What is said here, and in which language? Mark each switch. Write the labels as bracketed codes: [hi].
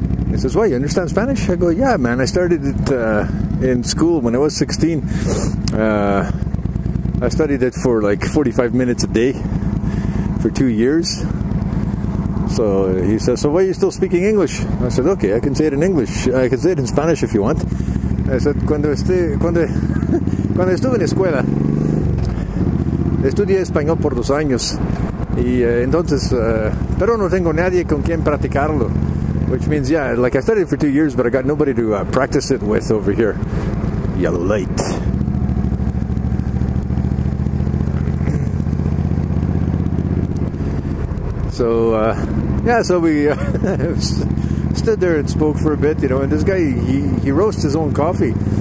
[en] He says, "Well, you understand Spanish?" I go, "Yeah, man. I started it in school when I was 16. I studied it for like 45 minutes a day for 2 years." So he says, "So why are you still speaking English?" I said, "Okay, I can say it in English. I can say it in Spanish if you want." [es] I said, cuando estuve en escuela, estudié español por 2 años. Y entonces, pero no tengo nadie con quien practicarlo. [en] Which means, yeah, like I studied for 2 years, but I got nobody to practice it with over here. Yellow light. So, so we stood there and spoke for a bit, and this guy, he roasts his own coffee.